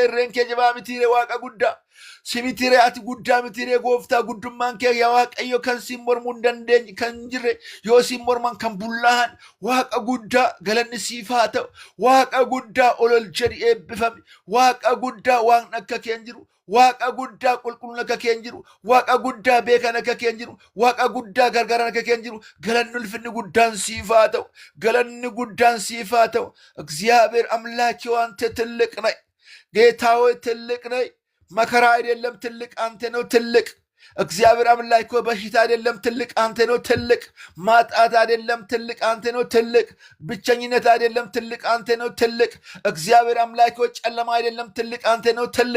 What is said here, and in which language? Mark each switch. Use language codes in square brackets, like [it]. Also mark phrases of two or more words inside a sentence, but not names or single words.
[om] irreen kee jabaa mitiire waaqa guddaa simitiire ati guddaa mitiire gooftaa guddummaan kee yaa waaqayyo kan siin mormuu hin dandeenye kan jirre yoo siin morman kan bullaa'an waaqa guddaa galanni siif haa ta'u waaqa guddaa olol jedhi eebbifame waaqa guddaa waan akka keen jiru waaqa guddaa qulqulluun akka keen jiru waaqa guddaa beekan akka keen jiru waaqa guddaa gargaaraan akka keen jiru galanni ulfinni guddaan siif haa ta'u galanni guddaan siif haa ta'u [am] እግዚአብሔር አምላኬ አንተ ትልቅ ነህ ጌታ ሆይ ትልቅ ነህ መከራ አይደለም ትልቅ አንተ ነው ትልቅ እግዚአብሔር አምላክ ሆይ በሽታ አይደለም ትልቅ አንተ ነው ትልቅ ማጣት አይደለም ትልቅ አንተ ነው ትልቅ ብቸኝነት አይደለም ትልቅ አንተ ነው ትልቅ እግዚአብሔር አምላክ ሆይ ጨለማ አይደለም ትልቅ አንተ ነው ትልቅ